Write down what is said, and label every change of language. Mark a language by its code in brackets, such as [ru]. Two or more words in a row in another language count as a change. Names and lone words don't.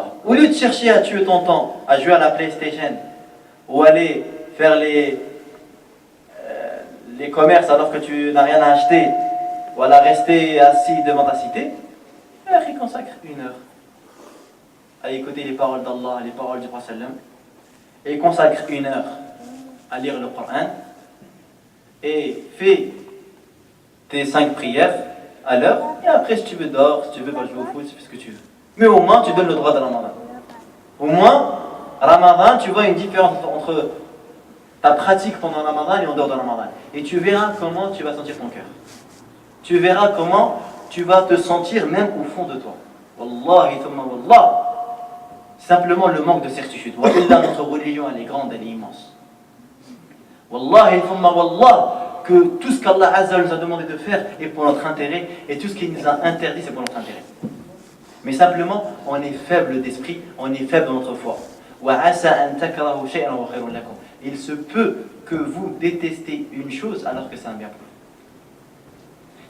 [fr] Au lieu de chercher à tuer ton temps, à jouer à la PlayStation, ou aller faire les commerces alors que tu n'as rien à acheter, ou à rester assis devant ta cité, il consacre 1 heure à écouter les paroles d'Allah, les paroles du Prophète, et il consacre 1 heure à lire le Coran, et fais tes 5 prières à l'heure, et après si tu veux dors, si tu veux jouer au foot, tu fais ce que tu veux. Mais au moins tu donnes le droit de Ramadan. Au moins, Ramadan, tu vois une différence entre ta pratique pendant Ramadan et en dehors de Ramadan. Et tu verras comment tu vas sentir ton cœur. Tu verras comment tu vas te sentir même au fond de toi. [ar] والله ثم والله. [fr] Simplement le manque de certitude. Wallah, notre religion elle est grande, elle est immense. [ar] والله ثم والله. [fr] Que tout ce qu'Allah Azza nous a demandé de faire est pour notre intérêt et tout ce qu'il nous a interdit c'est pour notre intérêt. Mais simplement, on est faible d'esprit, on est faible dans notre foi. Il se peut que vous détestez une chose alors que c'est un bien pour vous.